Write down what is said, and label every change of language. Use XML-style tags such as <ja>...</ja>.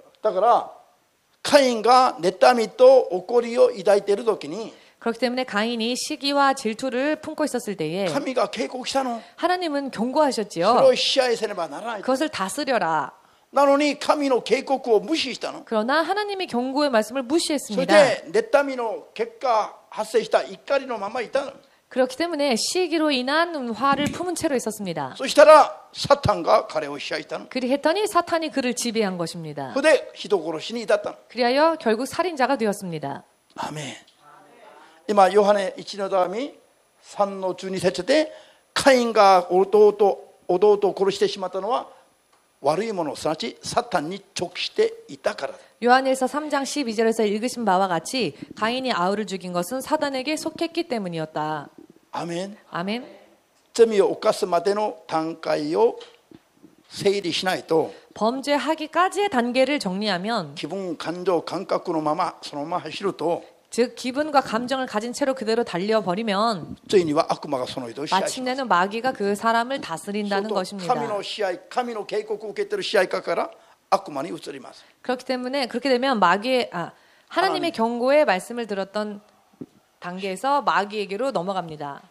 <ja>だからカインが妬みと怒りを抱いている時に</ja> <ko>그렇기 때문에 가인이 시기와 질투를 품고 있었을 때에</ko> <ja>神が警告したの。</ja> <ko>하나님은</ko> <ja>それ</ja> <ko>경고하셨지요.</ko> <ja>を支配せねばならない。</ja> <ko>그것을 다스려라.</ko> <ja>なのに神の警告を無視したの。</ja> <ko>그러나 하나님의 경고의 말씀을</ko> <ja>それ</ja> <ko>무시했습니다.</ko> <ja>で妬みの結果発生した怒りのままいたの。</ja> <ko>그렇기 때문에 시기로 인한 화를 품은 채로 있었습니다.</ko> <ja>そしたらサタンが彼を支配したの。</ja> <ko>그리했더니 사탄이 그를 지배한 것입니다.</ko> <ja>それで人殺しに至ったの。</ja> <ko>그리하여 결국 살인자가 되었습니다.</ko> <ja>アメン。今ヨハネ1の手紙3の12節でカインが弟を殺してしまったのは悪いものすなわちサタンに直していたからだ。</ja> <ko>요한일서 3장 12절에서 읽으신 바와 같이 가인이 아우를 죽인 것은 사단에게 속했기 때문이었다.</ko> <ja>アメン。</ja> <ko>아멘.</ko> <ja>罪を犯すまでの段階を整理しないと</ja> <ko>범죄하기까지의 단계를 정리하면</ko> <ja>気分感情感覚のままそのまま走ると</ja> <ko>즉 기분과 감정을 가진 채로 그대로 달려버리면</ko> <ja>ついには悪魔がその人を支配します。</ja> <ko>마침내는 마귀가 그 사람을 다스린다는</ko> <ja>神</ja> <ko>것입니다.</ko> <ja>の支配、神の警告を受けている支配下から悪魔に移ります。</ja> <ko>그렇기 때문에 그렇게 되면 하나님의 경고의 말씀을 들었던 단계에서 마귀에게로 넘어갑니다.</ko>